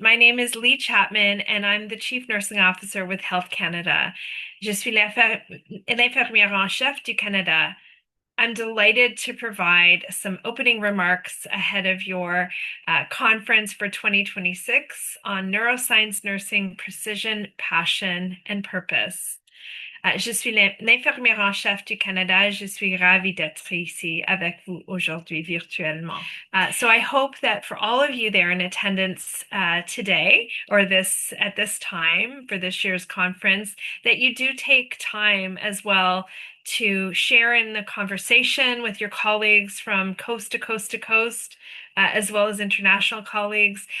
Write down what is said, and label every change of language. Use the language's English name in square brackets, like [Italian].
[English] My name is Leigh Chapman, and I'm the Chief Nursing Officer with Health Canada. [French] Je suis l'infirmière en chef du Canada. [English] I'm delighted to provide some opening remarks ahead of your conference for 2026 on neuroscience nursing, precision, passion, and purpose. [French] Je suis l'infirmière en chef du Canada. Je suis ravie d'être ici avec vous aujourd'hui virtuellement. [English] So I hope that for all of you there in attendance today or at this time for this year's conference, that you do take time as well to share in the conversation with your colleagues from coast to coast to coast, as well as international colleagues.